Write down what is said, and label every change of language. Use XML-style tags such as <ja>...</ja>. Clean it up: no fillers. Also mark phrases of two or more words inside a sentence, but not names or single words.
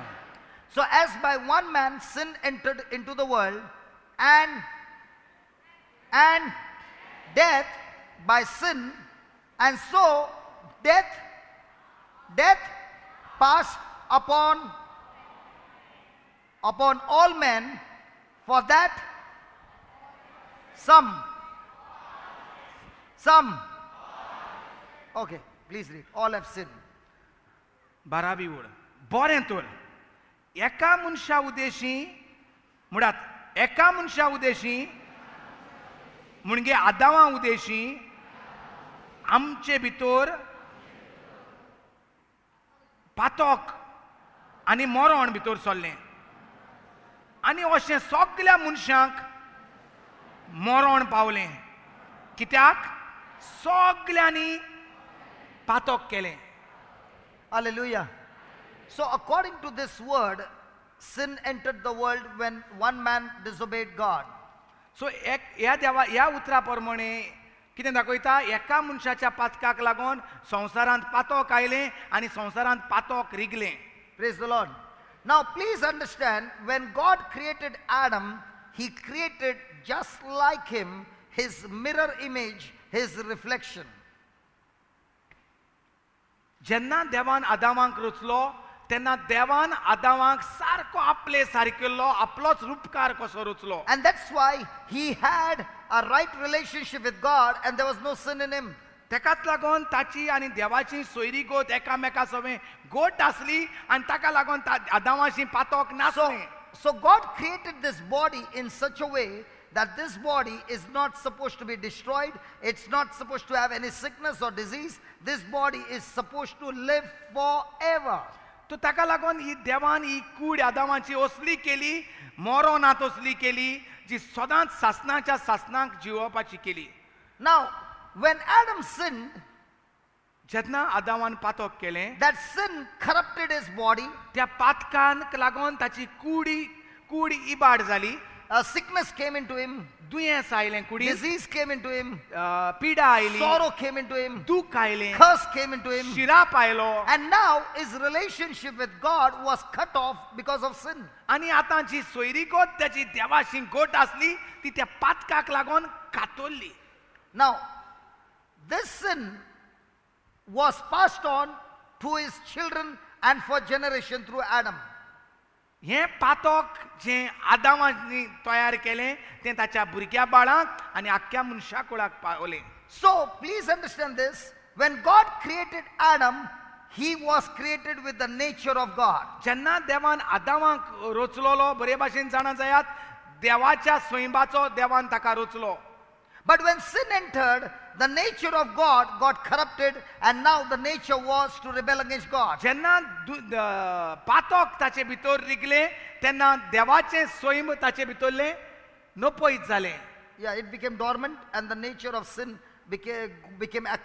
<en>So as by one man sin entered into the world, and death by sin, and so death passed upon all men, for that some. Okay, please read. All have sinned.</en> <kok>12वी ओळ. बरें तर एका मनशा उद्देशी मुळात एका मनशा उद्देशी म्हणजे आदामा उद्देशी आमचे भितर पातक आनी मरण भितर सरलें, आनी अशें सगळ्या मनशांक मरण पावलें, कित्याक सगळ्यांनी पातक केलें.</kok> <en>Hallelujah. So according to this word, sin entered the world when one man disobeyed God.</en> <kok>सो ह्या उतरा प्रमाणे कितें दाखयता, एका मनशाच्या पातकाक लागून संवसारांत पातक आयलें आनी संवसारांत पातक रिगलें.</kok> <en>Praise the Lord. Now please understand, when God created Adam, he created just like him, his mirror image, his reflection.</en> <kok>जेन्ना देवान आदामाक रचलो तेन्ना देवान आदामाक सारको आपले सारकेल्लो आपलोच रूपकार कसो रचलो.</kok> <en>And that's why he had a right relationship with God and there was no sin in him.</en> <kok>तेकाच लागून ताची आनी देवाची सोयरी गोट एकामेका सवें गोट आसली आनी ताका लागून आदामाची पातक नासलें.</kok> <en>So God created this body in such a way that this body is not supposed to be destroyed. It's not supposed to have any sickness or disease. This body is supposed to live forever.</en> <kok>तो ताका लागून ही देवान ही कूड आदामाची असली केली, मरणात असली केली, जी सदांच सासनाच्या सासनाक जिवपाची केली.</kok> <en>Now, when Adam sinned,</en> <kok>जेन्ना आदामान पातक केलें,</kok> <en>that sin corrupted his body.</en> <kok>त्या पातकांक लागून ताची कूड इबाड जाली.</kok> <en>Sickness came into him.</en> <kok>दुयेंस आयलें कुडींत,</kok> <en>Disease came into him.</en> <kok>पिडा आयली,</kok> <en>Sorrow came into him.</en> <kok>दूख आयलें,</kok> <en>Curse came into him.</en> <kok>शिराप आयलो.</kok> <en>And now his relationship with God was cut off because of sin.</en> <kok>आनी आतां जी सोयरी गोट त्याची देवाशी गोट आसली ती त्या पातकाक लागून कातोरली.</kok> <en>Now, this sin was passed on to his children and for generation through Adam.</en> <kok>हें पातक जें आदामानी तयार केलें तें ताच्या भुरग्या बाळांक आनी आख्ख्या मनशा कुळाक पावलें.</kok> <en>So, please understand this. When God created Adam, he was created with the nature of God.</en> <kok>जेन्ना देवान आदामाक रचलोलो बरे भाशेन जाणा जायात, देवाच्या स्वयंबाचो देवान ताका रचलो.</kok> <en>But when sin entered, the nature of God got corrupted, and now the nature was to rebel against God.</en> <kok>जेन्ना पातक ताचे भितर रिगलें तेन्ना देवाचें स्वयं ताचे भितरलें नपयत जालें.</kok> <en>Yeah, it became dormant and the nature of sin became active.</en>